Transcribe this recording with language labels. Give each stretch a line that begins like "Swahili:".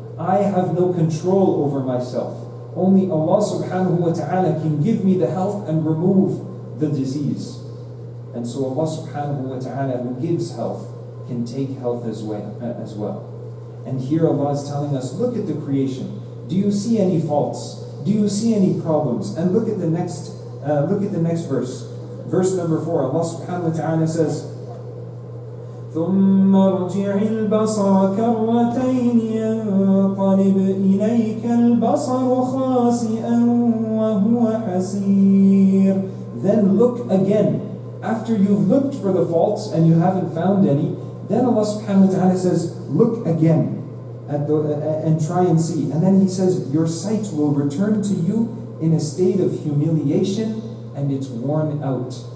English: I have no control over myself. Only Allah subhanahu wa ta'ala can give me the health and remove the disease. And so Allah subhanahu wa ta'ala, who gives health, can take health as well. And here Allah is telling us, look at the creation. Do you see any faults? Do you see any problems? And look at the next verse. Verse number 4, Allah subhanahu wa ta'ala says,
Arabic: ثُمَّ ارْجِعِ الْبَصَرَ كَرَّتَيْنِ يَنْقَلِبْ إِلَيْكَ الْبَصَرُ خَاسِئًا وَهُوَ حَسِيرٌ.
English: Then look again. After you've looked for the faults and you haven't found any, then Allah subhanahu wa ta'ala says, look again and try and see. And then He says, your sight will return to you in a state of humiliation, and it's worn out.